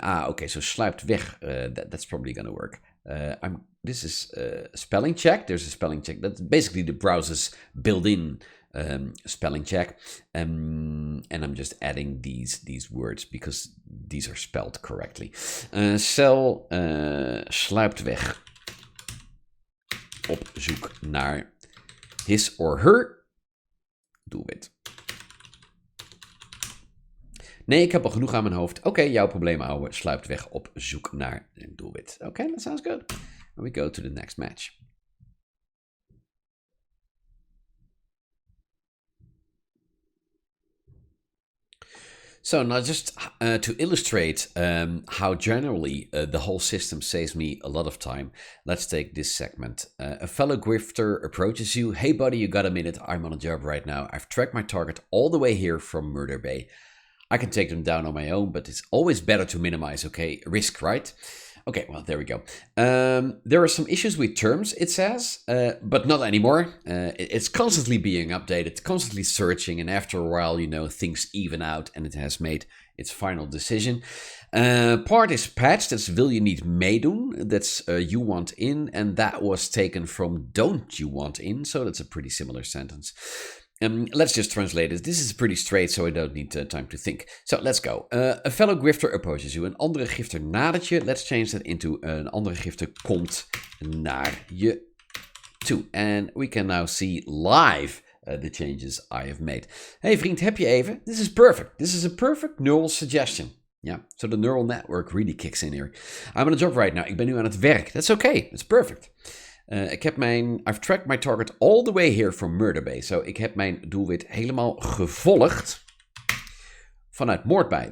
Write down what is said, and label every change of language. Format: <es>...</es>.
<en>Okay, so</en> <nl>sluipt weg.</nl> <en>That's probably going to work. This is a spelling check. There's a spelling check. That's basically the browser's built-in spelling check. And I'm just adding these words because these are spelled correctly.</en> <nl>Cel sluipt weg op zoek naar</nl> <en>his or her</en> <nl>doelwit. Nee, ik heb al genoeg aan mijn hoofd. Oké, jouw probleem, ouwe, sluipt weg op zoek naar een doelwit.</nl> <en>Oké, that sounds good. And we go to the next match. So now just to illustrate how generally the whole system saves me a lot of time, let's take this segment. A fellow grifter approaches you. Hey buddy, you got a minute? I'm on a job right now. I've tracked my target all the way here from Murder Bay. I can take them down on my own, but it's always better to minimize, okay, risk, right? Okay, well, there we go. There are some issues with terms, it says, but not anymore. It's constantly being updated, constantly searching, and after a while, you know, things even out and it has made its final decision. Part is patched, that's will you</en> <nl>niet meedoen,</nl> <en>that's you want in, and that was taken from don't you want in, so that's a pretty similar sentence. Let's just translate it. This is pretty straight, so I don't need time to think. So let's go. A fellow grifter approaches you.</en> <nl>Een andere grifter nadert je.</nl> <en>Let's change that into</en> <nl>een andere grifter komt naar je toe.</nl> <en>And we can now see live the changes I have made.</en> <nl>Hey vriend, heb je even?</nl> <en>This is perfect. This is a perfect neural suggestion. Yeah, so the neural network really kicks in here. I'm on a job right now.</en> <nl>Ik ben nu aan het werk.</nl> <en>That's okay. It's perfect. I've tracked my target all the way here from Murder Bay.</en> <nl>So ik heb mijn doelwit helemaal gevolgd vanuit Moordbij.</nl>